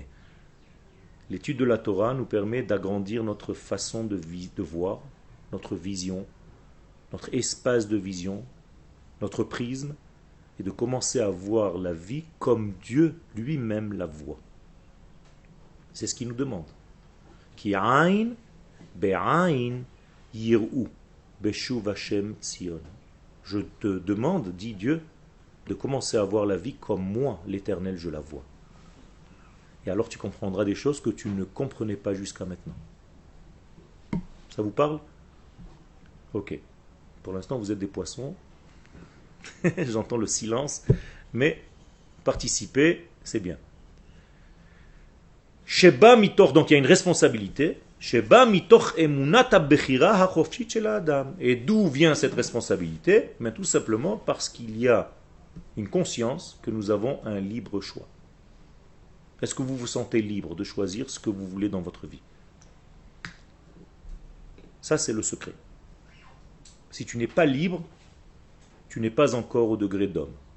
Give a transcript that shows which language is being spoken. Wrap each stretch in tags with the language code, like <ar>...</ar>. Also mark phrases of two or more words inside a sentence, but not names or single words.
<fr>L'étude de la Torah nous permet d'agrandir notre façon de voir, notre vision, notre espace de vision, notre prisme, et de commencer à voir la vie comme Dieu lui-même la voit. C'est ce qu'il nous demande.</fr> <he>כי עין בעין יראו בשוב ה' ציון.</he> <fr>Je te demande, dit Dieu, de commencer à voir la vie comme moi, l'Éternel, je la vois. Et alors tu comprendras des choses que tu ne comprenais pas jusqu'à maintenant. Ça vous parle? Ok. Pour l'instant, vous êtes des poissons. J'entends le silence. Mais participer, c'est bien.</fr> <he>שבא מתוך,</he> <fr>donc il y a une responsabilité.</fr> <he>שבא מתוך אמונת בחירה החופשית של אדם.</he> <fr>Et d'où vient cette responsabilité? Mais tout simplement parce qu'il y a une conscience que nous avons un libre choix. Est-ce que vous vous sentez libre de choisir ce que vous voulez dans votre vie? Ça, c'est le secret. Si tu n'es pas libre, tu n'es pas encore au degré d'homme.</fr>